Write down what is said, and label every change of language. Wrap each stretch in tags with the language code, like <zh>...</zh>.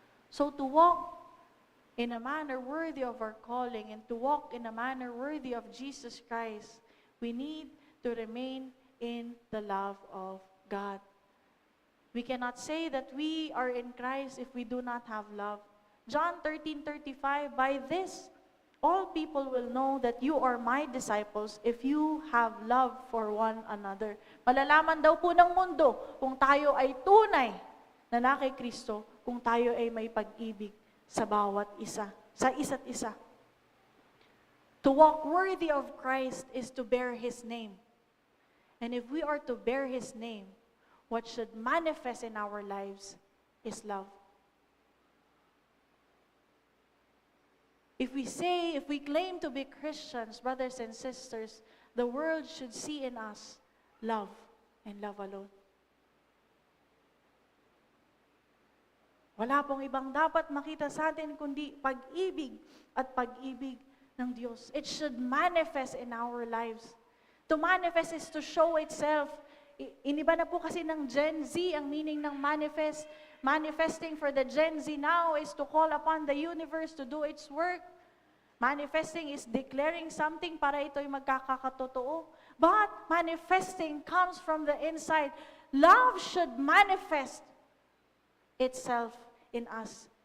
<en>So to walk in a manner worthy of our calling and to walk in a manner worthy of Jesus Christ, we need to remain in the love of God. We cannot say that we are in Christ if we do not have love. John 13:35, by this, all people will know that you are my disciples if you have love for one another.</en> <tl>Malalaman daw po ng mundo kung tayo ay tunay na kay Kristo, kung tayo ay may pag-ibig sa bawat isa, sa isa't isa.</tl> <en>To walk worthy of Christ is to bear His name. And if we are to bear His name, what should manifest in our lives is love. If we claim to be Christians, brothers and sisters, the world should see in us love and love alone.</en> <tl>Wala pong ibang dapat makita sa atin kundi pag-ibig at pag-ibig ng Diyos.</tl> <en>It should manifest in our lives. To manifest is to show itself.</en> <tl>Iniba na po kasi ng Gen Z ang meaning ng manifest.</tl> <en>Manifesting for the Gen Z now is to call upon the universe to do its work. Manifesting is declaring something</en> <tl>para ito'y magkakatotoo.</tl> <en>But manifesting comes from the inside. Love should manifest itself in us.</en>